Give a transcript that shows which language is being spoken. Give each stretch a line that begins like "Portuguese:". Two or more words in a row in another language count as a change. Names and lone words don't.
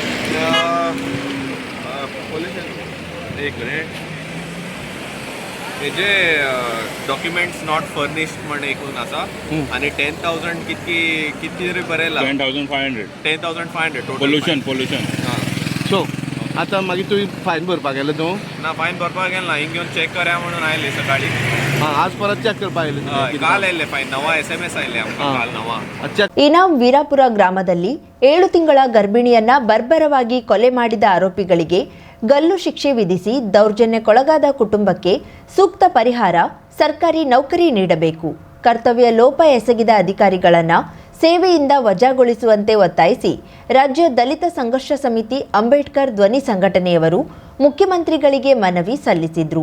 Konkani: पोल्युशन एक मिनिट, तेजे
English: documents not furnished
Konkani: म्हण एकूण आसा आनी 10,000 कितकी तरी बरयला. 10,500 10,500 टोटल पोल्युशन हां. सो आतां मागीर तुवें फायन भरपाक गेलो तूं? ना फायन भरपाक गेलो ना, हिंग घेवन चॅक करूया म्हणून आयले सकाळी. आज परत चॅक करपाक आयले तुवें? हय, काल आयले फायन, नवा SMS आयले आमकां काल नवा. अच्छा.
Kannada: ಇನಾಂ ವೀರಾಪುರ ಗ್ರಾಮದಲ್ಲಿ 7 ತಿಂಗಳ ಗರ್ಭಿಣಿಯನ್ನ ಬರ್ಬರವಾಗಿ ಕೊಲೆ ಮಾಡಿದ ಆರೋಪಿಗಳಿಗೆ ಗಲ್ಲು ಶಿಕ್ಷೆ ವಿಧಿಸಿ ದೌರ್ಜನ್ಯಕ್ಕೊಳಗಾದ ಕುಟುಂಬಕ್ಕೆ ಸೂಕ್ತ ಪರಿಹಾರ, ಸರ್ಕಾರಿ ನೌಕರಿ ನೀಡಬೇಕು. ಕರ್ತವ್ಯ ಲೋಪ ಎಸಗಿದ ಅಧಿಕಾರಿಗಳನ್ನು ಸೇವೆಯಿಂದ ವಜಾಗೊಳಿಸುವಂತೆ ಒತ್ತಾಯಿಸಿ ರಾಜ್ಯ ದಲಿತ ಸಂಘರ್ಷ ಸಮಿತಿ ಅಂಬೇಡ್ಕರ್ ಧ್ವನಿ ಸಂಘಟನೆಯವರು ಮುಖ್ಯಮಂತ್ರಿಗಳಿಗೆ ಮನವಿ ಸಲ್ಲಿಸಿದ್ರು.